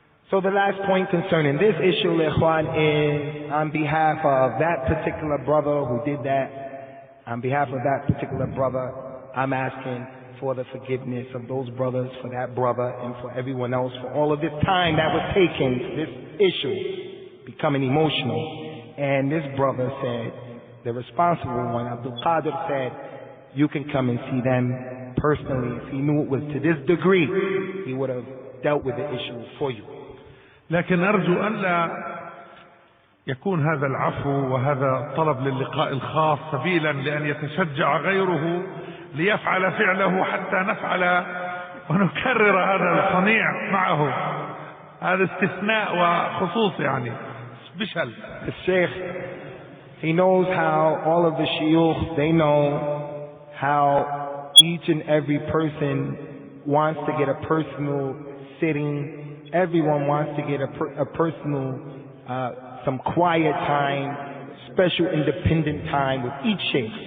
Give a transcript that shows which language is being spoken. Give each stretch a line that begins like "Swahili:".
English: So the last point concerning this issue, Ikhwan, is on behalf of that particular brother who did that, on behalf of that particular brother, I'm asking for the forgiveness of those brothers, for that brother, and for everyone else, for all of this time that was taken for this issue becoming emotional. And this brother said, the responsible one, Abdul Qadir, said, you can come and see them personally. If he knew it was to this degree, he would have dealt with the issue for you.
Arabic: لكن أرجو أن لا يكون هذا العفو وهذا الطلب للقاء الخاص سبيلا لأن يتشجع غيره ليفعل فعله حتى نفعل ونكرر هذا الصنيع معه. هذا استثناء وخصوص، يعني بشل.
English: The Sheikh, he knows how all of the shuyukh, they know how each and every person wants to get a personal sitting. Everyone wants to get a personal, some quiet time, special independent time with each Sheikh.